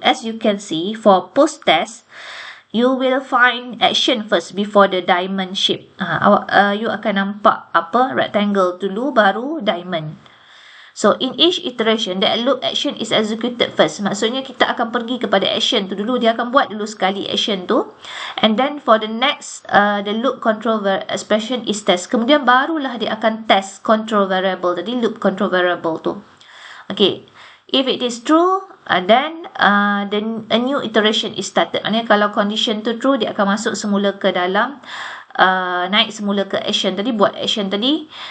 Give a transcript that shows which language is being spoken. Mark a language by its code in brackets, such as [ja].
[en] As you can see, for post-test, you will find action first before the diamond shape. [ms] You akan nampak rectangle dulu baru diamond. [en] So, in each iteration, the loop action is executed first. [ms] Maksudnya, kita akan pergi kepada action tu dulu. Dia akan buat dulu sekali action tu. [en] And then, for the next, the loop control expression is test. [ms] Kemudian, barulah dia akan test control variable. Tadi, loop control variable tu. Okay. [en] If it is true, then a new iteration is started. [ms] Maksudnya, kalau condition tu true, dia akan masuk semula ke dalam naik semula ke action tadi, buat action tadi.